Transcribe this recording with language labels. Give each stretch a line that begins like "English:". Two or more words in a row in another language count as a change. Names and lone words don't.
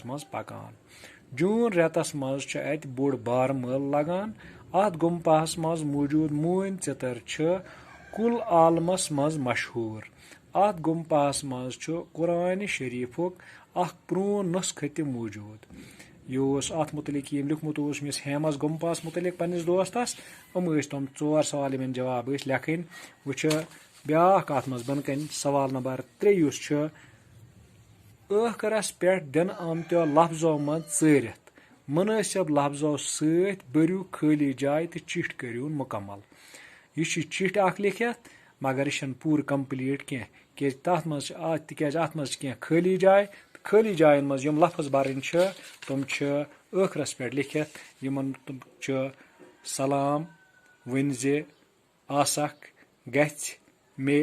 Kashmiri: मज पकान जून रेतस मज अत बोड़ बार मल लगान अत गुम्पास मज मौजूद मून चितर कुल आलमस मज मशहूर अत गुम्पास मज कुरान शरीफुक प्रून नुस्ख त मौजूद यह अत मुतलिक लिखमुत मिस हेमस गुम्पास मुतलिक पन्निस दोस्तस तम 4 सवाल यमन जवाब लेखन वह ब्या अत मज बन कन सवाल नंबर 3 ٲखरस पे दिन आमत्यो लफ्जों मज चरित मुनासिब लफ्जों सत बरू खाली जाय तो चिठ करूँ मुकम्मल यह चिठ लिखित मगर यह पूर कम्प्लीट कह तथ मज अत मज खाली जाय तो खाली जायन मज यम लफ्ज बरन तुम ٲखरस पे लिखित यमन तुम सलाम वनजे आसक गछ मे